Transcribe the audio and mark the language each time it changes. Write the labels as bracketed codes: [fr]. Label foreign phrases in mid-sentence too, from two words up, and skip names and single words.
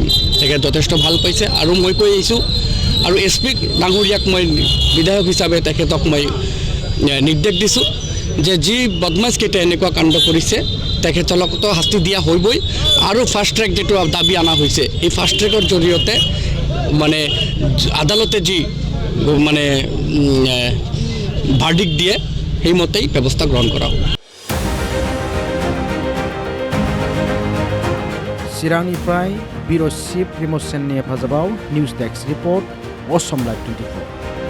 [as] তেখেত যথেষ্ট ভাল পাইছে আৰু মই কৈ আহিছোঁ আৰু এছপি ডাঙৰীয়াক মই বিধায়ক হিচাপে তেখেতক মই নিৰ্দেশ দিছোঁ যে যি বদমাছকেইটা এনেকুৱা কাণ্ড কৰিছে তেখেতসকলক শাস্তি দিয়া হ'বই আৰু [en] fast track [as] যিটো দাবী অনা হৈছে এই ফাষ্ট ট্ৰেকৰ জৰিয়তে মানে আদালতে যি মানে ভাৰ্ডিক্ট দিয়ে সেইমতেই ব্যৱস্থা গ্ৰহণ কৰা হ'ব। [brx] चिरांनिफ्राय बिरो चिफ रिमोट सेननि हेफाजाबाव [en] news desk report [brx] असम लाइभ 24।